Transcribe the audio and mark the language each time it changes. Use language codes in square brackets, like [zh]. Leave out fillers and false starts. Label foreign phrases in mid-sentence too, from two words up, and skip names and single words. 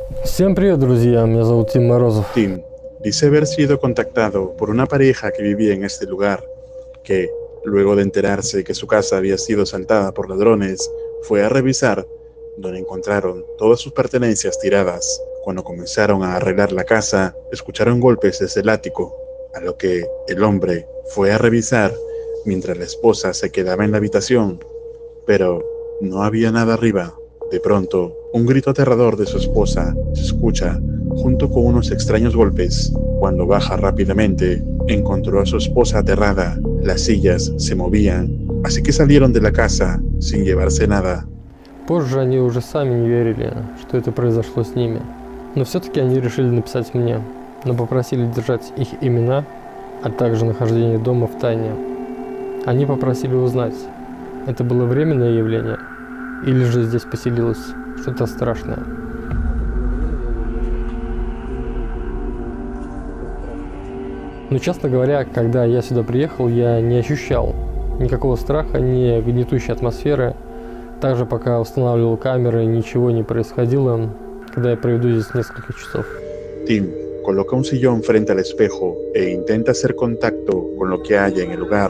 [ru] Всем привет, друзья, меня зовут Тим Морозов. [es] Tim dice haber sido contactado por una pareja que vivía en este lugar, que, luego de enterarse que su casa había sido asaltada por ladrones, fue a revisar, donde encontraron todas sus pertenencias tiradas. Cuando comenzaron a arreglar la casa, escucharon golpes desde el ático, a lo que el hombre fue a revisar mientras la esposa se quedaba en la habitación, pero no había nada arriba. De pronto, un grito aterrador de su esposa se escucha junto con unos extraños golpes. Cuando baja rápidamente, encontró a su esposa aterrada. Las sillas se movían, así que salieron de la casa sin llevarse nada. [ru] Позже они уже сами не верили, что это произошло с ними. Но все-таки они решили написать мне, но попросили держать их имена, а также нахождение дома в тайне. Они попросили узнать, это было временное явление, или же здесь поселилось что-то страшное. Но, честно говоря, когда я сюда приехал, я не ощущал никакого страха, ни гнетущей атмосферы. Также пока устанавливал камеры, ничего не происходило, когда я проведу здесь несколько часов. [es] Tim coloca un sillón frente al espejo e intenta hacer contacto con lo que haya en el lugar.